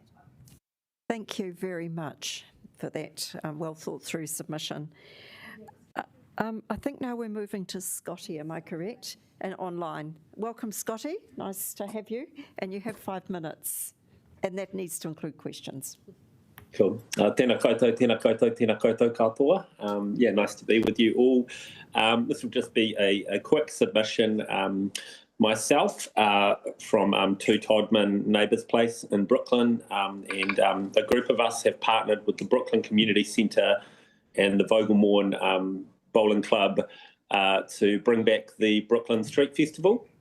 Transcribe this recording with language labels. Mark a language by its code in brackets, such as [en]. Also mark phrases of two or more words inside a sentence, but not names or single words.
[en] Thank you very much for that well thought through submission. I think now we're moving to Scotty, am I correct? And online. Welcome, Scotty. Nice to have you. And you have 5 minutes. And that needs to include questions. Cool. [mi] Tēnā koutou, tēnā koutou, tēnā koutou katoa. [en] Yeah, nice to be with you all. This will just be a quick submission. Myself from 2 Todman Neighbours Place in Brooklyn, and a group of us have partnered with the Brooklyn Community Centre and the Vogelmorn Bowling Club to bring back the Brooklyn Street Festival.